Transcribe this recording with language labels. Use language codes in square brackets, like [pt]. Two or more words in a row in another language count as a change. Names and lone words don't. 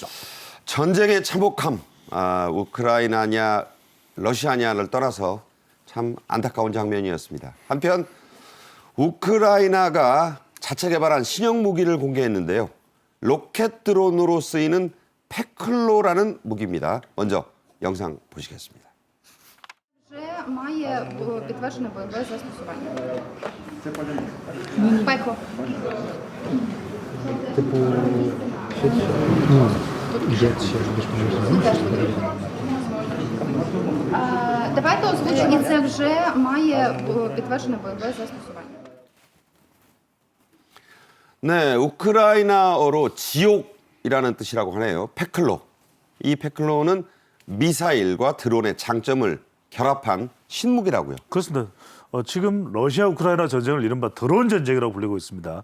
[ko] 전쟁의 참혹함, 우크라이나냐 러시아냐를 떠나서 참 안타까운 장면이었습니다. 한편 우크라이나가 자체 개발한 신형 무기를 공개했는데요. 로켓 드론으로 쓰이는 페클로라는 무기입니다. 먼저 영상 보시겠습니다. [uk] Вже має підтверджене бойове застосування. Пекло. Давайте озвучимо. І це вже має підтверджене бойове застосування. [ko] 네, 우크라이나어로 지옥이라는 뜻이라고 하네요. 페클로. 이 페클로는 미사일과 드론의 장점을 결합한 신무기라고요. 그렇습니다. 지금 러시아 우크라이나 전쟁을 이른바 드론 전쟁이라고 불리고 있습니다.